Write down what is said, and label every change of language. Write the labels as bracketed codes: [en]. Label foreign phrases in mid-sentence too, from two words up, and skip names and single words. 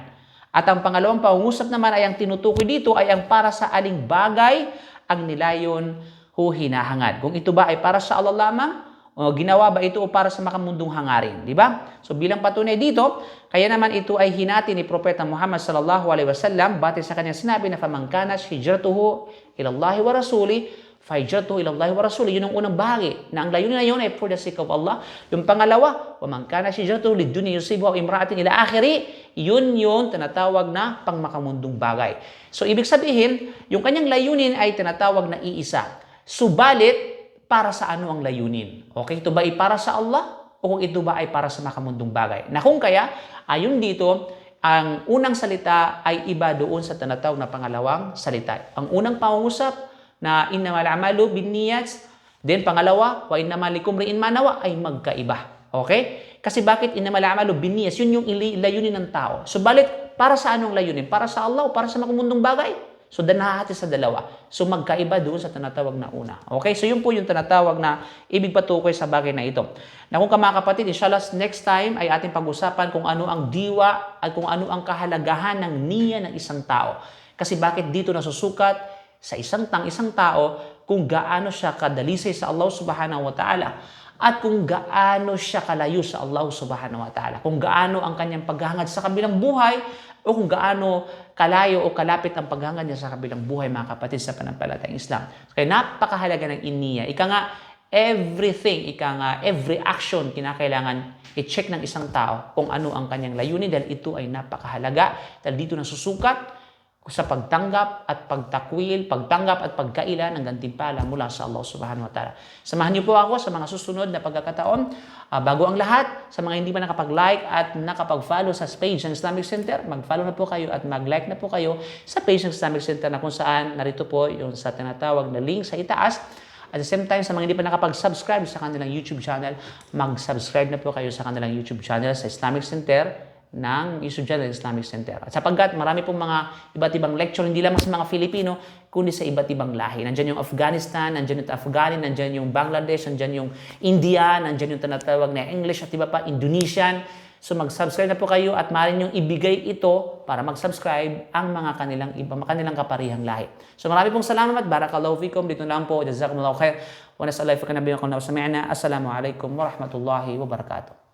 [tl] At ang pangalawang pangungusap naman ay ang tinutukoy dito ay ang para sa aling bagay ang nilayon o hinahangad. Kung ito ba ay para sa Allah lamang, o ginawa ba ito o para sa makamundong hangarin, di ba? So bilang patunay dito, kaya naman ito ay hinati ni Propeta Muhammad [ar] صلى الله عليه وسلم [tl] batay sa kanyang sinabi na [ar] فمن كانت هجرته إلى الله ورسوله فهجرته إلى الله ورسوله. [tl] Yun ang unang bahagi na ang layunin na yun ay [en] for the sake of Allah. [tl] Yung pangalawa, [ar] ومن كانت هجرته لدنيا يصيبها امرأة إلى آخره, [tl] yun tinatawag na pangmakamundong bagay. So ibig sabihin, yung kanyang layunin ay tinatawag na iisa. Subalit para sa ano ang layunin? Okay, ito ba ay para sa Allah o kung ito ba ay para sa makamundong bagay? Na kung kaya, ayon dito, ang unang salita ay iba doon sa tinatawag na pangalawang salita. Ang unang pangungusap na [ar] إنما الأعمال بالنيات, [tl] then pangalawa, [ar] وإنما لكل امرئ ما نوى, [tl] ay magkaiba. Okay? Kasi bakit [ar] إنما الأعمال بالنيات? [tl] Yun yung layunin ng tao. Subalit, para sa anong layunin? Para sa Allah o para sa makamundong bagay? So, nahahati sa dalawa. So, magkaiba doon sa tinatawag na una. Okay? So, yun po yung tinatawag na ibig patukoy sa bagay na ito. Na kung mga kapatid, inshallah, [en] next time [tl] ay ating pag-usapan kung ano ang diwa at kung ano ang kahalagahan ng niya ng isang tao. Kasi bakit dito nasusukat sa isang tao kung gaano siya kadalisay sa Allah [ar] سبحانه وتعالى [tl] at kung gaano siya kalayo sa Allah [ar] سبحانه وتعالى. [tl] Kung gaano ang kanyang paghahangad sa kabilang buhay o kung gaano kalayo o kalapit ang paghangad niya sa kabilang buhay, mga kapatid, sa pananampalatayang Islam. Kaya napakahalaga ng iniya. [en] Every action [tl] kinakailangan i-check ng isang tao kung ano ang kanyang layunin dahil ito ay napakahalaga. Dahil dito nasusukat sa pagtanggap at pagtakwil, pagtanggap at pagkaila ng gantimpala mula sa Allah [ar] سبحانه وتعالى. [tl] Samahan niyo po ako sa mga susunod na pagkakataon. Bago ang lahat, sa mga hindi pa nakapag-like at nakapag-follow sa page ng Islamic Center, mag-follow na po kayo at mag-like na po kayo sa page ng Islamic Center na kung saan narito po yung sa tinatawag na link sa itaas. [en] At the same time, [tl] sa mga hindi pa nakapag-subscribe sa kanilang YouTube channel, mag-subscribe na po kayo sa kanilang YouTube channel sa Islamic Center ng estudyante ng Islamic Center. At sapagkat marami pong mga iba't ibang lecture, hindi lamang sa mga Filipino, kundi sa iba't ibang lahi. Nandyan yung Afghanistan, nandyan yung Afghani, nandyan yung Bangladesh, nandyan yung India, nandyan yung tinatawag na English at iba pa, Indonesian. So mag-subscribe na po kayo at maaari niyong ibigay ito para mag-subscribe ang mga kanilang kaparihang lahi. So marami pong salamat. [ar] بارك الله فيكم. [tl] Dito lang po. [ar] جزاكم الله خير. ونسأل الله في نبيكم وسمعنا السلام عليكم ورحمة الله وبركاته.